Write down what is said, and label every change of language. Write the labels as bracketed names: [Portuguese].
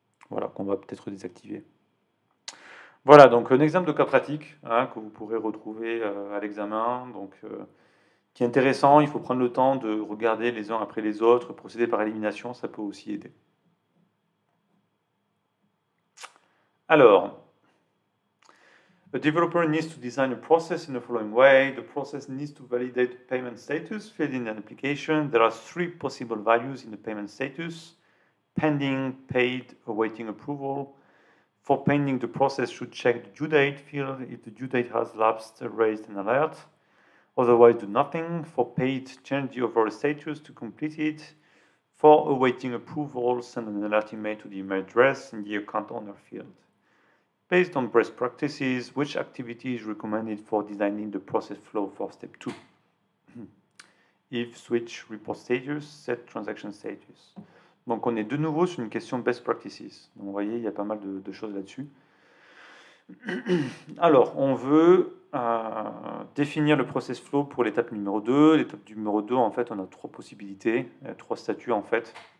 [French] Voilà, qu'on va peut-être désactiver. Voilà, donc un exemple de cas pratique que vous pourrez retrouver à l'examen, donc qui est intéressant. Il faut prendre le temps de regarder les uns après les autres, procéder par élimination, ça peut aussi aider. [English] Alors, a developer needs to design a process in the following way. The process needs to validate payment status filled in an application. There are 3 possible values in the payment status: pending, paid, awaiting approval. For pending, the process should check the due date field. If the due date has lapsed, raise an alert. Otherwise, do nothing. For paid, change the overall status to complete it. For awaiting approval, send an alert email to the email address in the account owner field. Based on best practices, which activity is recommended for designing the process flow for step 2? If switch report status, set transaction status. [French] Donc on est de nouveau sur une question best practices. Donc vous voyez, il y a pas mal de choses là-dessus. Alors, on veut définir le process flow pour l'étape numéro 2. L'étape numéro 2, en fait, on a trois possibilités, trois statuts en fait.